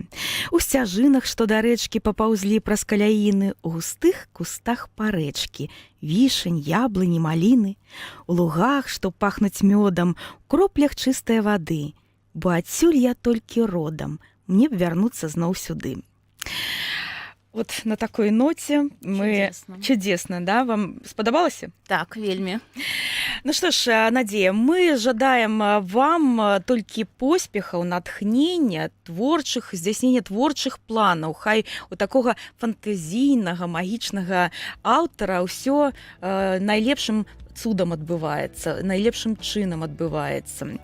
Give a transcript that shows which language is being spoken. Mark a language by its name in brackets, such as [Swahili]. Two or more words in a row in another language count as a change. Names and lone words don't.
[Belarusian] У сцяжынах, што да рэчкі папаўзлі праз каляіны, у густых кустах парэчкі, вішань, яблыні, маліны, у лугах, што пахнуць мёдам, у кроплях чыстае вады, бо адсюль я толькі родам, мне б вярнуцца зноў сюды. [Russian] Вот на такой ноте мы... Чудесно, да? [Belarusian] Вам спадабалася? Так, вельмі. [Russian] Ну что ж, [Belarusian] Надзея, мы жадаем вам толькі поспехаў, натхнення, здзяйснення творчых планаў. Хай у такога фантазійнага, магічнага аўтара ўсё найлепшым цудам адбываецца, найлепшым чынам адбываецца.